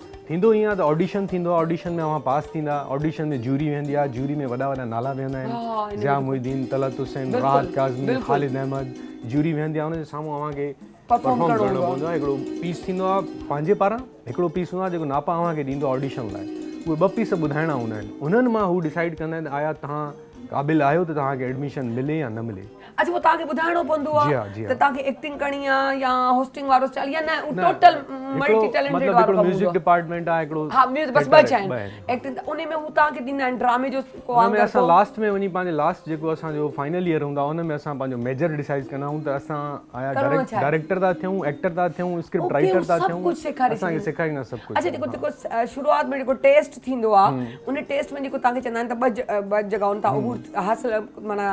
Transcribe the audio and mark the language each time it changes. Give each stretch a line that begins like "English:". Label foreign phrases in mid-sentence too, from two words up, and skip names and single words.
Sindhi: थींदो ईअं आहे त ऑडिशन थींदो आहे, ऑडिशन में अवां पास थींदा, ऑडिशन में जूरी वेंदी आहे, जूरी में वॾा वॾा नाला वेंदा आहिनि, ज़िया मुहिद्दीन, तलत हुसैन, राहत काज़मी, ख़ालिद अहमद। जूरी वेंदी आहे, हुनजे साम्हूं अव्हांखे परफॉर्म करणो पवंदो आहे। हिकिड़ो पीस थींदो आहे पंहिंजे पारां, हिकिड़ो पीस हूंदो आहे जेको नापा अव्हांखे ॾींदो ऑडिशन लाइ। उहे 2 पीस ॿुधाइणा हूंदा आहिनि, उन्हनि मां हू डिसाइड कंदा आहिनि आया तव्हां क़ाबिल आहियो त तव्हांखे एडमिशन मिले या न मिले। अच्छा वो तव्हांखे ॿुधाइणो पवंदो आहे त तव्हांखे एक्टिंग करणी आहे या होस्टिंग वारो स्टाइल या न
English: total multi talented
Sindhi: वारो कमु।
English: music department
Sindhi: आहे हिकिड़ो। हा म्यूजिक बस बच आहिनि एक्टिंग, त उन में हू तव्हांखे ॾींदा आहिनि ड्रामे जो को उन में असां लास्ट में वञी पंहिंजे लास्ट जेको असांजो
English: final year
Sindhi: हूंदा उन में असां पंहिंजो मेजर डिसाइड कंदा आहियूं त असां आया डायरेक्टर था थियूं, एक्टर था थियूं,
English: script writer
Sindhi: था थियूं, असांखे सेखारींदा सभु कुझु। अच्छा जेको शुरूआत में जेको टेस्ट थींदो आहे उन टेस्ट में जेको तव्हांखे चवंदा आहिनि त 2 जॻहियुनि तां उहो हासिल माना